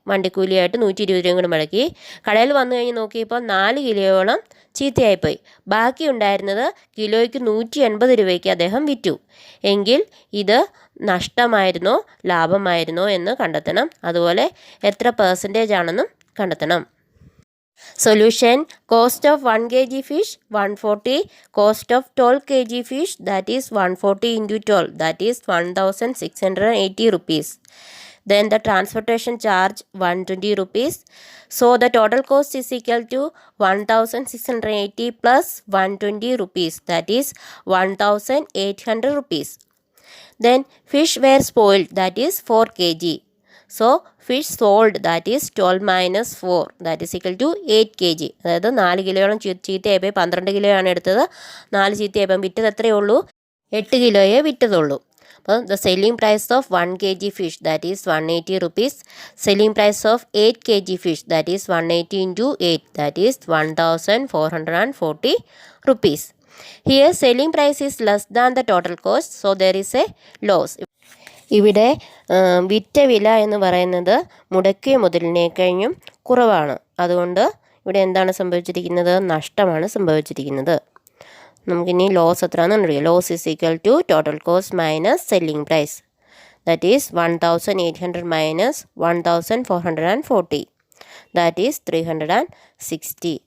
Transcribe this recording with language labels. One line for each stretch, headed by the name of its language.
Malayalam: വണ്ടിക്കൂലിയായിട്ട് 120 രൂപയും കൂടി മുടക്കി. കടയിൽ വന്നു കഴിഞ്ഞ് നോക്കിയപ്പോൾ 4 കിലോയോളം ചീത്തയായിപ്പോയി. ബാക്കി ഉണ്ടായിരുന്നത് കിലോയ്ക്ക് 180 രൂപയ്ക്ക് അദ്ദേഹം വിറ്റു. എങ്കിൽ ഇത് നഷ്ടമായിരുന്നോ ലാഭമായിരുന്നോ എന്ന് കണ്ടെത്തണം. അതുപോലെ എത്ര പെർസെൻറ്റേജ് ആണെന്നും കണ്ടെത്തണം.
English: Solution. Cost of 1 kg fish 140. Cost of 12 kg fish, that is 140 into 12, that is 1680 rupees. Then the transportation charge 120 rupees. So the total cost is equal to 1680 plus 120 rupees, that is 1800 rupees. Then fish were spoiled, that is 4 kg. So fish sold, that is 12 minus 4, that is equal to 8 kg.
Malayalam: അതായത് 4 കിലോയോളം ചീത്തയായപ്പോൾ 12 കിലോയാണ് എടുത്തത്. 4 ചീത്തയായപ്പം വിറ്റത് എത്രയേ ഉള്ളൂ? 8 കിലോയെ വിറ്റതുള്ളൂ.
English: അപ്പോൾ the selling price of 1 kg fish, that is 180 rupees. Selling price of 8 kg fish, that is 180 into 8, that is 1440 rupees. Here selling price is less than the total cost, so there is a loss.
Malayalam: ഇവിടെ വിറ്റ വില എന്ന് പറയുന്നത് മുടക്കിയ മുതലിനേക്കഴിഞ്ഞും കുറവാണ്. അതുകൊണ്ട് ഇവിടെ എന്താണ് സംഭവിച്ചിരിക്കുന്നത്? നഷ്ടമാണ് സംഭവിച്ചിരിക്കുന്നത്. നമുക്കിനി ലോസ് എത്രയാണെന്ന് അറിയാം.
English: Loss is equal to total cost minus selling price, that is 1800 minus 1440, that is 360.